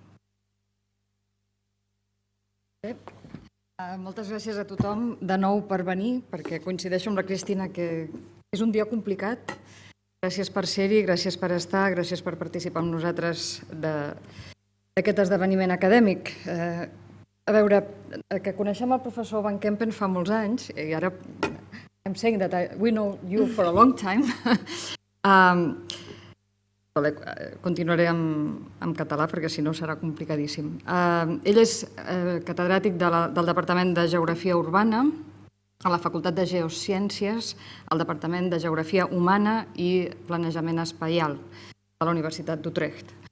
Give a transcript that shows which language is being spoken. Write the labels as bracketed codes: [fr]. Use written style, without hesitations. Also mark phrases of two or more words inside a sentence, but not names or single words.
[ca] Moltes gràcies a tothom de nou per venir, perquè coincideixo amb la Cristina que és un dia complicat. Gràcies per ser-hi, gràcies per estar, gràcies per participar amb nosaltres d'aquest esdeveniment acadèmic. A veure, que coneixem el professor van Kempen fa molts anys, i ara [en] I'm saying that we know you for a long time. [ca] Continuaré en català perquè si no serà complicadíssim. Ell és catedràtic del Departament de Geografia Urbana a la Facultat de Geociències, al Departament de Geografia Humana i Planejament Espaial de la Universitat d'Utrecht.